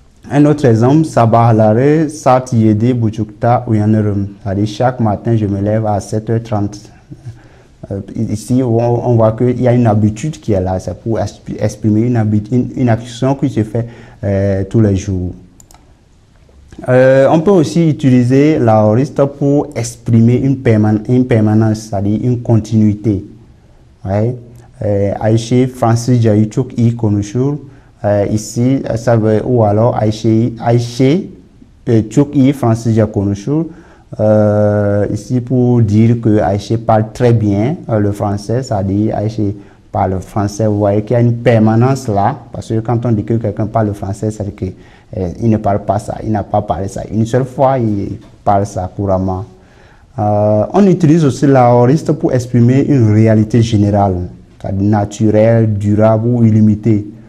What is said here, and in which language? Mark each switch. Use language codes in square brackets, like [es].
[fr] Un autre exemple, [tr] sabahları saat 7.30'da uyanırım. [fr] C'est-à-dire chaque matin, je me lève à 7h30. Ici, on voit qu'il y a une habitude qui est là. C'est pour exprimer une action qui se fait tous les jours. On peut aussi utiliser l'aoriste pour exprimer une permanence, c'est-à-dire une continuité. Ouais. [tr] Ayşe Fransızcayı çok iyi konuşur. [fr] Ici, ça veut, ou alors [tr] Ayşe çok iyi Fransızca konuşur. [fr] Ici pour dire que Ayşe parle très bien le français, c'est-à-dire Ayşe parle français. Vous voyez qu'il y a une permanence là, parce que quand on dit que quelqu'un parle le français, c'est qu'il ne parle pas ça, il n'a pas parlé ça. Une seule fois, il parle ça couramment. On utilise aussi l'aoriste pour exprimer une réalité générale, c'est-à-dire naturelle, durable ou illimitée.